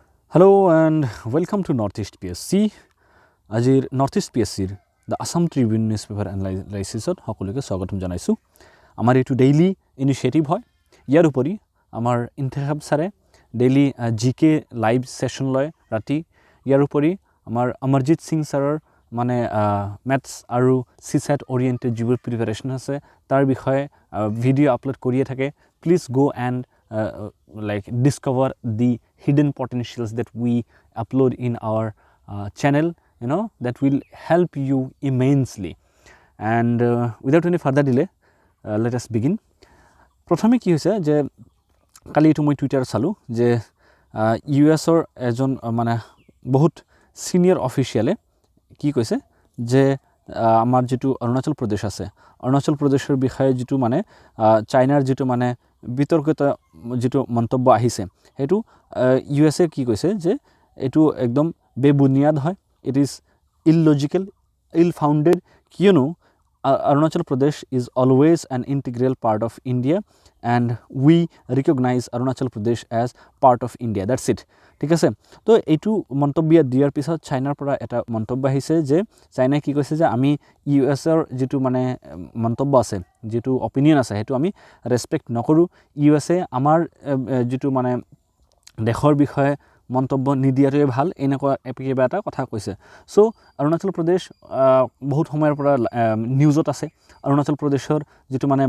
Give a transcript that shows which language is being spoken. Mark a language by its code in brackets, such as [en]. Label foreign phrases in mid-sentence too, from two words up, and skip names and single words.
[en] Hello and welcome to Northeast PSC. [as] Ajir Northeast PSC [en] the Assam Tribune newspaper analysis [as] সকলোকে স্বাগতম জানাইছো। আমাৰ এটো [en] daily initiative [as] হয়। ইয়াৰ উপৰি আমাৰ ইন্তেখাব সাৰে [en] daily GK live session [as] লয় ৰাতি। ইয়াৰ উপৰি আমাৰ অমৰজিৎ সিং সাৰৰ মানে ম্যাথছ আৰু সিসেট ওৰিয়েন্টেড যিবোৰ প্ৰিপাৰেচন আছে তাৰ বিষয়ে ভিডিও আপলোড কৰিয়ে থাকে। [en] please go and like discover the hidden potentials that we upload in our channel, that will help you immensely. And without any further delay, let us begin. [as] প্ৰথমে কি হৈছে যে কালি এটা মই Twitter চালো যে US ৰ এজন মানে বহুত [en] senior official [as] ki koise je amar jitu Arunachal Pradesh ase Arunachal Pradeshor bikhaye jitu mane China jitu mane বিতর্কিত যেটো মন্তব্য আহিছে হেতু ইউএসএ কি কৈছে যে এটো একদম বেবুনিয়াদ হয় [en] it is illogical ill founded [as] কিয়নো [en] Arunachal Pradesh is always an integral part of India and we recognize Arunachal Pradesh as part of India. That's it. [as] ঠিক আছে তো এইটো মন্তব্য দিয়াৰ পিছত চাইনাৰ পৰা এটা মন্তব্য আহিছে যে চাইনাই কি কৈছে যে আমি ইউএছৰ যেটো মানে মন্তব্য আছে যেটো অপিনিয়ন আছে হেতু আমি ৰেসপেক্ট নকৰো ইউএছএ আমাৰ যেটো মানে দেশৰ বিষয়ে মন্তব্য নিদিয়াটোৱে ভাল এনেকুৱা কিবা এটা কথা কৈছে সো অৰুণাচল প্ৰদেশ বহুত সময়ৰ পৰা নিউজত আছে অৰুণাচল প্ৰদেশৰ যেটো মানে